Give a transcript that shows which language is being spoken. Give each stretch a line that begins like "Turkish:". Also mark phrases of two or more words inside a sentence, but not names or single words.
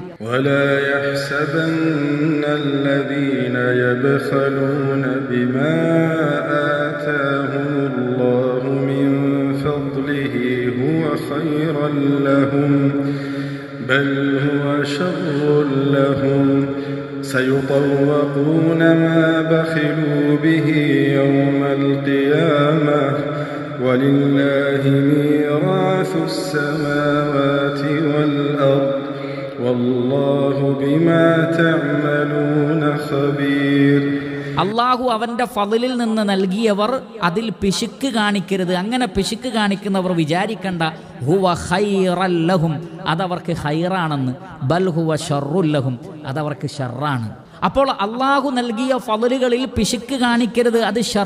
Arabic: ولا يحسبن الذين يبخلون بما آتاهم الله من فضله هو خيرا لهم بل هو شر لهم سيطوقون ما بخلوا به يوم القيامة ولله ميراث السماوات والأرض والله بما تعملون خبير.
Malayalam: അള്ളാഹു അവന്റെ ഫളിലിൽ നിന്ന് നൽകിയവർ അതിൽ പിശുക്ക് കാണിക്കരുത്. അങ്ങനെ പിശുക്ക് കാണിക്കുന്നവർ വിചാരിക്കണ്ട
Arabic: هو خيرا لهم,
Malayalam: അതവർക്ക് ഖൈറാണെന്ന്.
Arabic: بل هو شر لهم,
Malayalam: അതവർക്ക് ഷർറാണ്. അപ്പോൾ അള്ളാഹു നൽകിയ ഫളിലുകളിൽ പിശുക്ക് കാണിക്കരുത്, അത് ഷർ